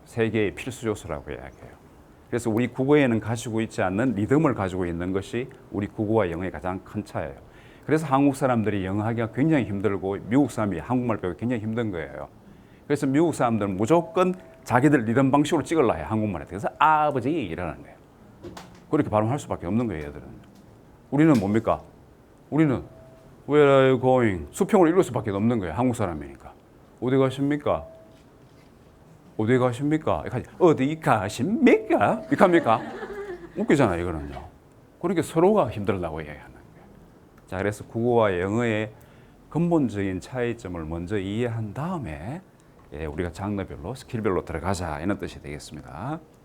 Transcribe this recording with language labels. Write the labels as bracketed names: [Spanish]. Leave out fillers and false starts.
[Korean] 세 개의 필수 요소라고 이야기해요. 그래서 우리 국어에는 가지고 있지 않는 리듬을 가지고 있는 것이 우리 국어와 영어의 가장 큰 차이예요. 그래서 한국 사람들이 영어 하기가 굉장히 힘들고 미국 사람이 한국말 배우기 굉장히 힘든 거예요. 그래서 미국 사람들은 무조건 자기들 리듬 방식으로 찍으려 해요. 한국말에. 그래서 아버지 이러는 거예요. 그렇게 발음할 수밖에 없는 거예요. 얘들은. 우리는 뭡니까? 우리는 [English] Where are you going? [Korean] 수평으로 읽을 수밖에 없는 거예요. 한국 사람이니까. 어디 가십니까? 어디 가십니까? 어디 가십니까? 이렇게 합니까? 웃기잖아요, 이거는요. 그렇게 서로가 힘들다고 이야기하는 거예요. 자, 그래서 국어와 영어의 근본적인 차이점을 먼저 이해한 다음에 우리가 장르별로, 스킬별로 들어가자 이런 뜻이 되겠습니다.